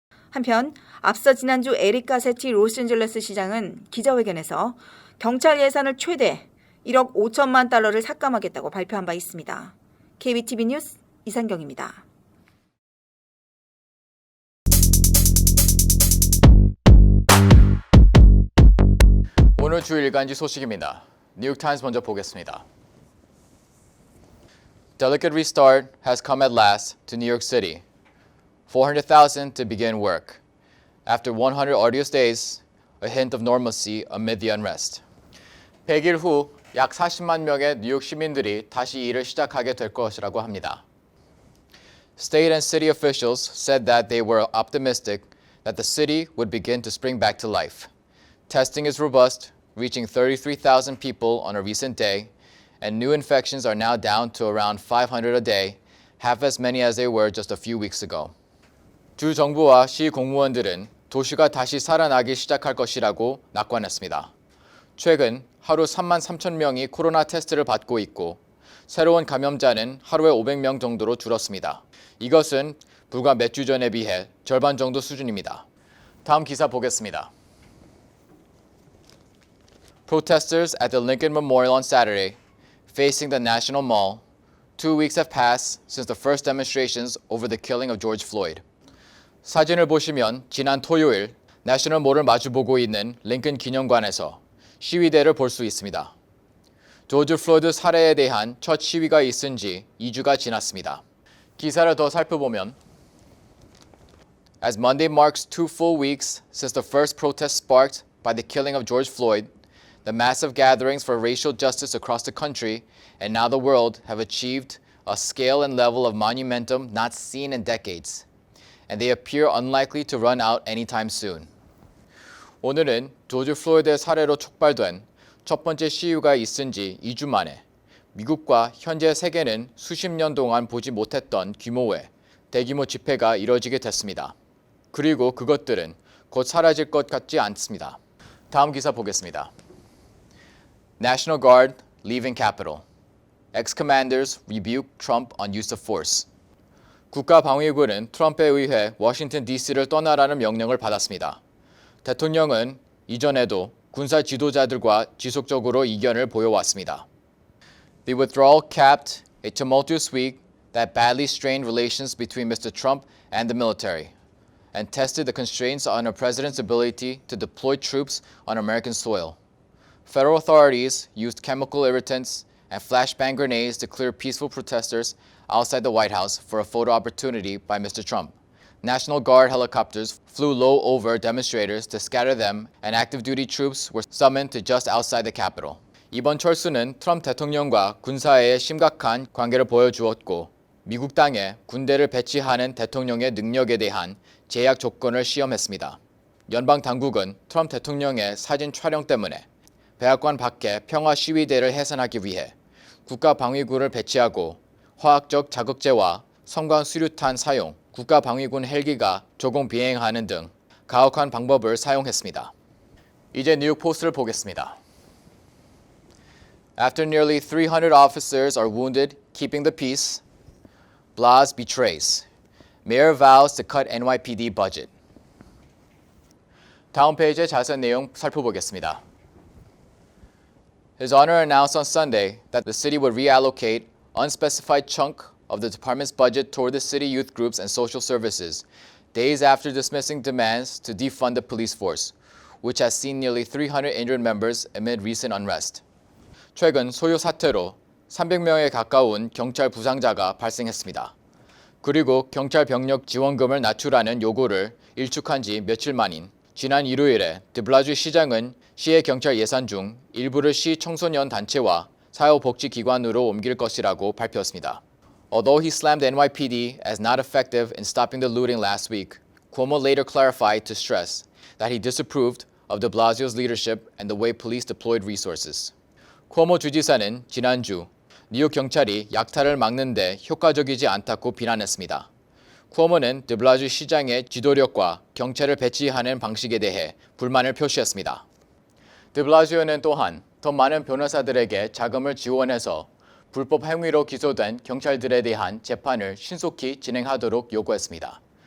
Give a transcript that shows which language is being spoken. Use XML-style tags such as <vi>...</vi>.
<ko>한편 앞서 지난주 에릭 가세티 로스앤젤레스 시장은 기자회견에서 경찰 예산을 최대 1억 5천만 달러를 삭감하겠다고 발표한 바 있습니다. KBTV 뉴스 이상경입니다. 오늘 주 일간지 소식입니다. 뉴욕타임스 먼저 보겠습니다.</ko> <en>Delicate restart has come at last to New York City. 400,000 to begin work. After 100 arduous days, a hint of normalcy amid the unrest.</en> <ko>100일 후 약 40만 명의 뉴욕 시민들이 다시 일을 시작하게 될 것이라고 합니다.</ko> <en>State and city officials said that they were optimistic that the city would begin to spring back to life. Testing is robust, reaching 33,000 people on a recent day, and new infections are now down to around 500 a day, half as many as they were just a few weeks ago.</en> <ko>주 정부와 시 공무원들은 도시가 다시 살아나기 시작할 것이라고 낙관했습니다. 최근 하루 3만 3천 명이 코로나 테스트를 받고 있고 새로운 감염자는 하루에 500명 정도로 줄었습니다. 이것은 불과 몇 주 전에 비해 절반 정도 수준입니다. 다음 기사 보겠습니다.</ko> <en>Protesters at the Lincoln Memorial on Saturday facing the National Mall. 2 weeks have passed since the first demonstrations over the killing of George Floyd.</en> <ko>사진을 보시면 지난 토요일 내셔널 몰을 마주보고 있는 링컨 기념관에서 시위대를 볼 수 있습니다. 조지 플로이드 살해에 대한 첫 시위가 있은 지 2주가 지났습니다. 기사를 더 살펴보면</ko> <en>As Monday marks 2 full weeks since the first protest sparked by the killing of George Floyd, the massive gatherings for racial justice across the country and now the world have achieved a scale and level of monumentum not seen in decades, and they appear unlikely to run out anytime soon.</en> <ko>오늘은 조지 플로이드의 살해로 촉발된 첫 번째 시위가 있은 지 2주 만에 미국과 현재 세계는 수십 년 동안 보지 못했던 규모의 대규모 집회가 이뤄지게 됐습니다. 그리고 그것들은 곧 사라질 것 같지 않습니다. 다음 기사 보겠습니다.</ko> <en>National Guard leaving Capitol. Ex-commanders rebuke Trump on use of force.</en> <ko>국가방위군은 트럼프에 의해 워싱턴 DC를 떠나라는 명령을 받았습니다. 대통령은 이전에도 군사 지도자들과 지속적으로 이견을 보여왔습니다.</ko> <en>The withdrawal capped a tumultuous week that badly strained relations between Mr. Trump and the military and tested the constraints on a president's ability to deploy troops on American soil. Federal authorities used chemical irritants and flashbang grenades to clear peaceful protesters outside the White House for a photo opportunity by Mr. Trump. National Guard helicopters flew low over demonstrators to scatter them, and active duty troops were summoned to just outside the Capitol.</en> <ko>이번 철수는 트럼프 대통령과 군사의 심각한 관계를 보여주었고 미국 땅에 군대를 배치하는 대통령의 능력에 대한 제약 조건을 시험했습니다. 연방 당국은 트럼프 대통령의 사진 촬영 때문에 백악관 밖에 평화 시위대를 해산하기 위해 국가방위군을 배치하고 화학적 자극제와 성광 수류탄 사용, 국가방위군 헬기가 조공 비행하는 등 가혹한 방법을 사용했습니다. 이제 뉴욕 포스트를 보겠습니다.</ko> <en>After nearly 300 officers are wounded keeping the peace, Blas betrays. Mayor vows to cut NYPD budget.</en> <ko>다음 페이지의 자세한 내용 살펴보겠습니다.</ko> <en>His Honor announced on Sunday that the city would reallocate unspecified chunk of the department's budget toward the city youth groups and social services, days after dismissing demands to defund the police force, which has seen nearly 300 injured members amid recent unrest.</en> <ko>최근 소요 사태로 300명에 가까운 경찰 부상자가 발생했습니다. 그리고 경찰 병력 지원금을 낮추라는 요구를 일축한 지 며칠 만인 지난 일요일에 드블라주 시장은 시의 경찰 예산 중 일부를 시 청소년 단체와 사회복지기관으로 옮길 것이라고 발표했습니다.</ko> <en>Although he slammed NYPD as not effective in stopping the looting last week, Cuomo later clarified to stress that he disapproved of de Blasio's leadership and the way police deployed resources.</en> <ko>쿠오모 주지사는 지난주 뉴욕 경찰이 약탈을 막는 데 효과적이지 않다고 비난했습니다. 쿠오모는 드블라주 시장의 지도력과 경찰을 배치하는 방식에 대해 불만을 표시했습니다. 드블라지오는 또한 더 많은 변호사들에게 자금을 지원해서 불법 행위로 기소된 경찰들에 대한 재판을 신속히 진행하도록 요구했습니다.</ko>